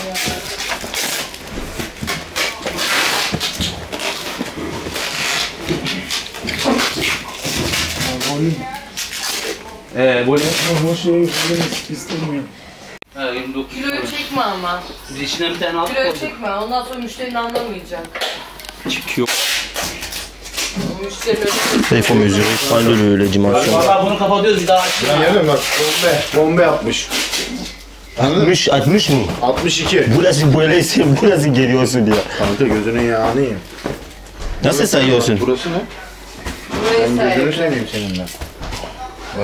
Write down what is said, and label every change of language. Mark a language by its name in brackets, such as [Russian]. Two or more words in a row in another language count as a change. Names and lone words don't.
[Turkish] Böyle. O şeyi istemiyorum. Ha, 29. Kiloyu çekme ama. Biz içinden bir tane aldık. Kiloyu çekme. Ondan sonra müşterinin anlamayacak. Çıkıyor. [French] Il faut mesurer, prendre les dimensions. [Turkish] Valla bunu kapatıyoruz bir daha açıyoruz. Yerim bak bombe yapmış. 60 mı? 62. Bu nasıl geliyorsun ya? Kanka gözünün yağını yiyeyim. Nasıl sayıyorsun? Burası ne? Burayı Ben gözünü sayalım. seveyim seninle. Bak